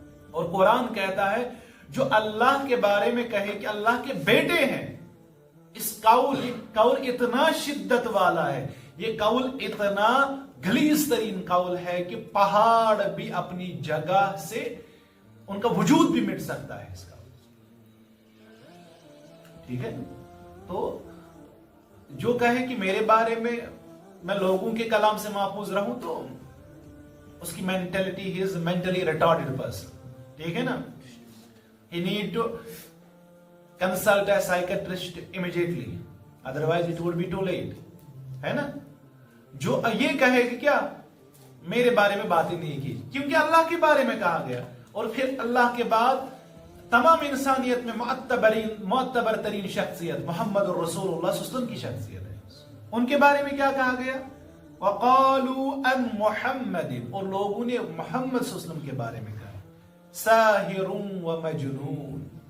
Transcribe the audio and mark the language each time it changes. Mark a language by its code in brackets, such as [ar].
[ur] اور قرآن کہتا ہے جو اللہ کے بارے میں کہے کہ اللہ کے بیٹے ہیں, اس قول اتنا شدت والا ہے, یہ قول اتنا غلیظ ترین قول ہے کہ پہاڑ بھی اپنی جگہ سے ان کا وجود بھی مٹ سکتا ہے اس کا. ٹھیک ہے. تو جو کہے کہ میرے بارے میں لوگوں کے کلام سے محفوظ رہوں تو اس کی mentality he [en] Is mentally retarded person. [ur] ٹھیک ہے نا. [en] He need to consult a psychiatrist immediately, otherwise it would be too late. [ur] ہے نا. جو یہ کہے کہ کیا میرے بارے میں باتیں نہیں کی, کیونکہ اللہ کے بارے میں کہا گیا. اور پھر اللہ کے بعد تمام انسانیت میں معتبر ترین شخصیت محمد الرسول اللہ صلی اللہ علیہ وسلم کی شخصیت ہے. ان کے بارے میں کیا کہا گیا؟ [ar] وَقَالُوا أَن مُحَمَّدٍ, [ur] اور لوگوں نے محمد صلی اللہ علیہ وسلم کے بارے میں کہا ساحر و مجنون.